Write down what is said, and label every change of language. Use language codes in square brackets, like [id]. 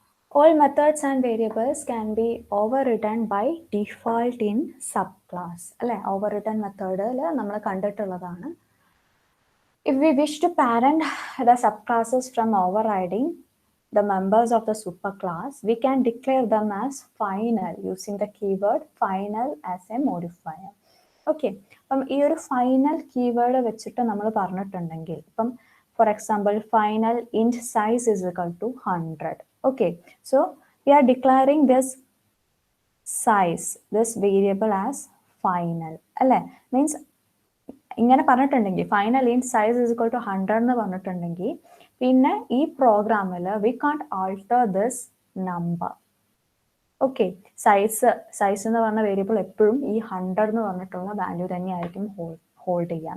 [en] All methods and variables can be overridden by default in subclass. [ml] Overridden method നമ്മൾ കണ്ടിട്ടുള്ളതാണ്. [en] If we wish to parent the subclasses from overriding the members of the superclass, we can declare them as final using the keyword final as a modifier. Okay. [ml] അപ്പം ഈ ഒരു final keyword വെച്ചിട്ട് നമ്മൾ പറഞ്ഞിട്ടുണ്ടെങ്കിൽ ഇപ്പം [en] for example, final int size is equal to 100. Okay, so we are declaring this size, this variable as final. [ml] അല്ലേ means ഇങ്ങനെ പറഞ്ഞിട്ടുണ്ടെങ്കിൽ [en] final int size is equal to 100 [ml] എന്ന് പറഞ്ഞിട്ടുണ്ടെങ്കിൽ പിന്നെ ഈ പ്രോഗ്രാമിൽ [en] We can't alter this number. [ml] Okay, size എന്ന് പറഞ്ഞ വേരിയബിൾ എപ്പോഴും ഈ 100 എന്ന് പറഞ്ഞിട്ടുള്ള വാല്യൂ തന്നെയായിരിക്കും ഹോൾഡ് ചെയ്യുക.